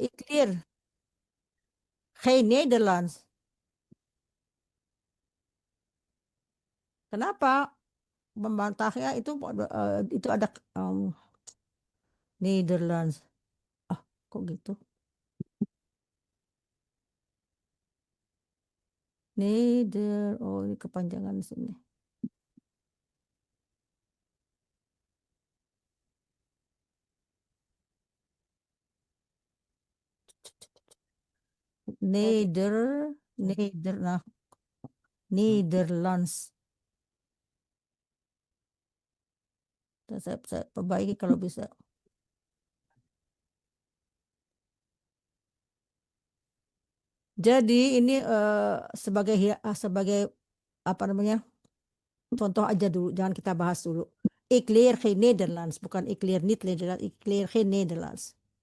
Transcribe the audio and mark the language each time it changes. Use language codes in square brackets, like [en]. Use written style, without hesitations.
[nl] Ik leer geen Nederlands. [id] Kenapa? Membantahnya itu ada Nederlands. Kok gitu? Ini kepanjangan sini. Nederlands. Saya perbaiki kalau bisa. Jadi ini sebagai apa namanya? contoh aja dulu, jangan kita bahas dulu. [nl] Ik leer geen Nederlands, [id] bukan [nl] ik leer niet Nederlands, ik leer geen Nederlands.